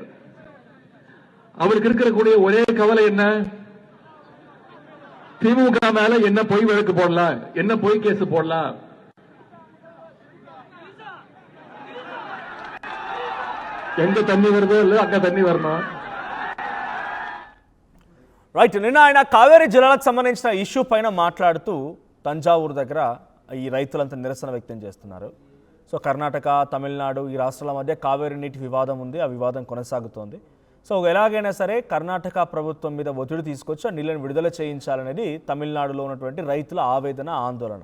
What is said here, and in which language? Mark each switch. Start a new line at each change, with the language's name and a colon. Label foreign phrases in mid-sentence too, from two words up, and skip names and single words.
Tamil: அவருக்கு இருக்கக்கூடிய ஒரே கவலை என்ன? திமுக மேல என்ன பொய் வழக்கு போடலாம், என்ன பொய் கேஸ் போடலாம். எங்க தண்ணி வருதோ இல்ல அங்க தண்ணி வரணும்.
Telugu: రైట్. నిన్న ఆయన కావేరీ జలాలకు సంబంధించిన ఇష్యూ పైన మాట్లాడుతూ తంజావూరు దగ్గర ఈ రైతులంతా నిరసన వ్యక్తం చేస్తున్నారు. సో కర్ణాటక, తమిళనాడు ఈ రాష్ట్రాల మధ్య కావేరీ నీటి వివాదం ఉంది, ఆ వివాదం కొనసాగుతోంది. సో ఎలాగైనా సరే కర్ణాటక ప్రభుత్వం మీద ఒత్తిడి తీసుకొచ్చి ఆ నీళ్ళని విడుదల చేయించాలనేది తమిళనాడులో ఉన్నటువంటి రైతుల ఆవేదన, ఆందోళన.